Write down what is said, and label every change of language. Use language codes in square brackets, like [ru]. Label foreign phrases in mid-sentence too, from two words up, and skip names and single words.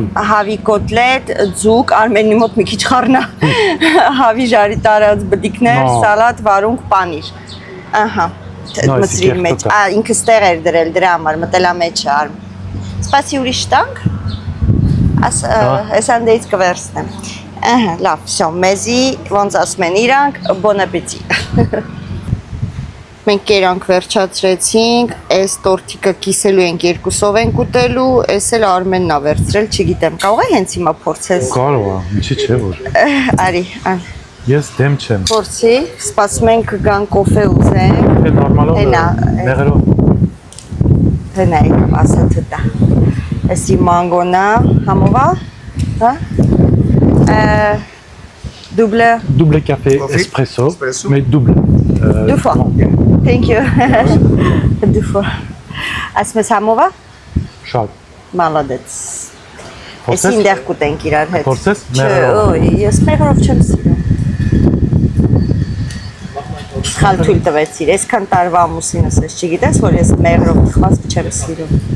[hy] Հավի կոտլետ, ձուկ, Արմենի մոտ մի քիչ խառնա, հավի ժարի տարած բդիկներ, սալատ, վարունգ, պանիր։ Ահա, մծրի մեջ, ինքը ստեղ էր դրել դրա համար, մտելա մեջ է Արմ։ Սպասի ուրիշ տանք, այս անդեից կվերցնեմ։ Ահա, լավ, վсё, մեզի ոնց ասում են իրանք, [fr] bon appétit։ [hy] Մենք կերանք վերջացրեցինք, այս տորթիկը կիսելու ենք երկուսով ենք ուտելու, այս էլ Արմենն ա վերցրել, չգիտեմ, կարող է հենց հիմա փորձես։ Կարող է, ինչի՞ չէ որ։ Արի, Ես դեմ չեմ։ Փորձի, սպասում ենք կգան կոֆե ուզենք։ Թե նորմալով մեղրով։ Հենա եկավ, ասա թտա։ Էսի մանգոնա, համով ա, հա։ Double [fr] café espresso, mais double. Deux fois. [en] Thank you. [fr] Deux fois. [hy] Ասում ես համով ա։ Շատ։ Մալադեց։ Էսի ինդեղ կուտենք իրար հետ։ Փորձես մեղրով։ Ես մեղրով չեմ սիրում։ Սխալ թույլ տվեցիր, այսքան տարվա ամուսինս ես, չգիտես, որ ես մեղրով թխված չեմ սիրում։